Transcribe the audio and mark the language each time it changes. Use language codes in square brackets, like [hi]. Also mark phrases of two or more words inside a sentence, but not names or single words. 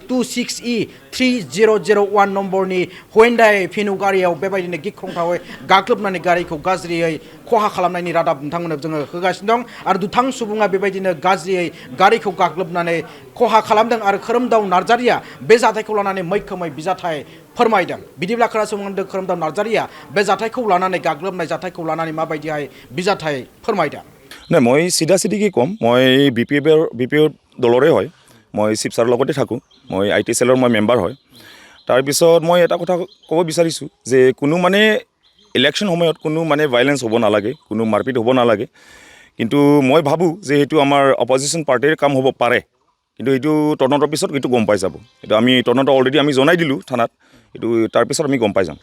[brx] 26E3001 नम्बरनि हुएन्डाइ भेनु गारियाव बेबायदिनो गिख्रंथावै गाग्लोबनानै गारिखौ गाज्रियै खहा खालामनायनि रादाब नोंथांमोननो जोङो होगासिनो दं आरो दुथां सुबुङा बेबायदिनो गाज्रियै गारिखौ गाग्लोबनानै खहा खालामदों आरो खोरोमदाव नार्जारीया बे जाथायखौ लानानै मैखोमै बिजाथाय फोरमायदों बिदिब्ला खोनासंदों खोरोमदाव नार्जारीया बे जाथायखौ लानानै गाग्लोबनाय जाथायखौ लानानै माबायदिहाय बिजाथाय फोरमायदों [as] নাই মই চিধা চিধিকৈ ক'ম মই BPF দলৰে হয় মই শিৱসাগৰৰ লগতে থাকোঁ মই [en] IT cell [as] মই মেম্বাৰ হয় তাৰপিছত মই এটা কথা ক'ব বিচাৰিছোঁ যে কোনো মানে ইলেকশ্যন সময়ত কোনো মানে ভাইলেন্স হ'ব নালাগে কোনো মাৰপিট হ'ব নালাগে কিন্তু মই ভাবোঁ যে সেইটো আমাৰ [en] opposition party [as] কাম হ'ব পাৰে কিন্তু এইটো তদন্তৰ পিছত এইটো গম পাই যাব এইটো আমি তদন্ত অলৰেডি আমি জনাই দিলোঁ থানাত এইটো তাৰপিছত আমি গম পাই যাম